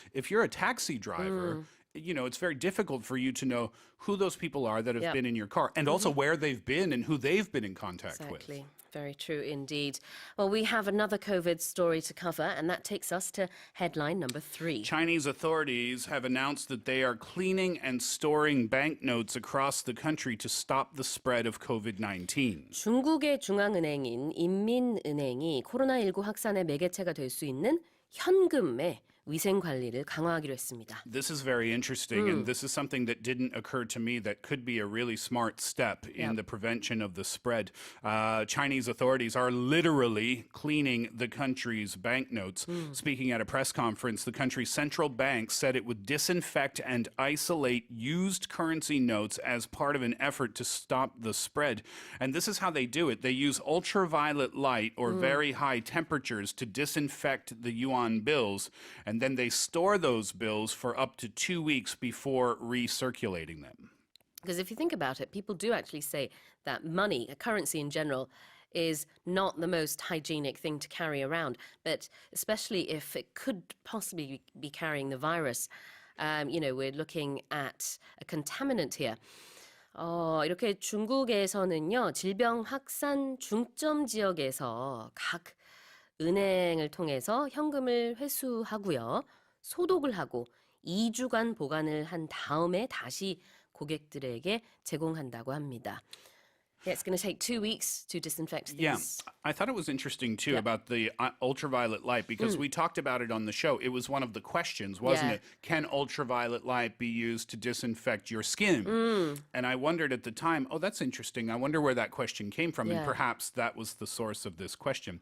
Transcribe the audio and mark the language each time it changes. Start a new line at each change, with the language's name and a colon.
English: If you're a taxi driver, you know, it's very difficult for you to know who those people are that have been in your car and also where they've been and who they've been in contact with. Exactly. Very true indeed. Well, we have another COVID story to cover, and that takes us to headline number 3. Chinese authorities have announced that they are cleaning and storing banknotes across the country to stop the spread of COVID-19.
Korean: 중국의 중앙은행인 인민은행이 코로나19 확산의 매개체가 될 수 있는 현금의 위생 관리를 강화하기로 했습니다.
English: This is very interesting, and this is something that didn't occur to me that could be a really smart step in the prevention of the spread. Chinese authorities are literally cleaning the country's banknotes. Speaking at a press conference, the country's central bank said it would disinfect and isolate used currency notes as part of an effort to stop the spread. And this is how they do it. They use ultraviolet light or very high temperatures to disinfect the yuan bills, and then they store those bills for up to 2 weeks before recirculating them. Because if you think about it, people do actually say that money, a currency in general, is not the most hygienic thing to carry around, but especially if it could possibly be carrying the virus. We're looking at a contaminant here.
Korean: 이렇게 중국에서는요, 질병 확산 중점 지역에서 각 은행을 통해서 현금을 회수하고요, 소독을 하고 2주간 보관을 한 다음에 다시 고객들에게 제공한다고 합니다.
English: Yeah, it's going to take 2 weeks to disinfect these. Yeah, I thought it was interesting too about the ultraviolet light because we talked about it on the show. It was one of the questions, wasn't it? Can ultraviolet light be used to disinfect your skin? And I wondered at the time, oh, that's interesting. I wonder where that question came from, and perhaps that was the source of this question.